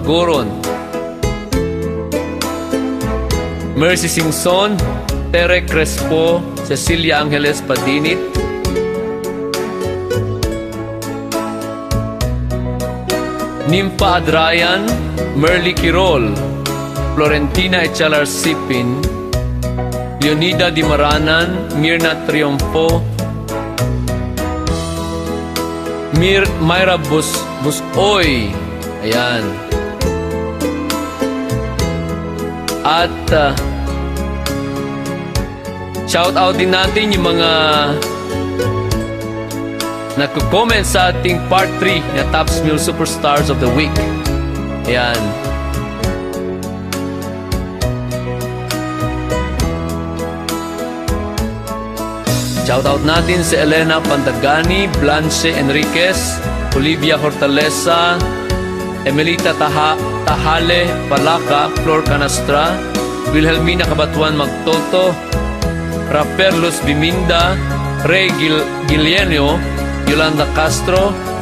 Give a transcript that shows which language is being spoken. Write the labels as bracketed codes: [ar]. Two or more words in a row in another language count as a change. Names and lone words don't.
[tl] Mercy Singson, Tere Crespo, Cecilia Angeles Padinit, Nimpa Adrayan, Merly Quirol, Florentina Echalar Sipin, Leonida Dimaranan, Mirna Triumfo, Myra Busoy, ayan. At [en] shout out [tl] din natin yung mga nagko-comment sa ating part 3 na Top Smil Superstars of the Week. Ayan. [en] Shout out [tl] natin si Elena Pandagani, Blanche Enriquez, Olivia Hortaleza, Emelita Tahale Palaka, Flor Canastra, Wilhelmina Kabatuan Magtoto, Raper Luz Biminda, Ray Guillenio, Yolanda Castro,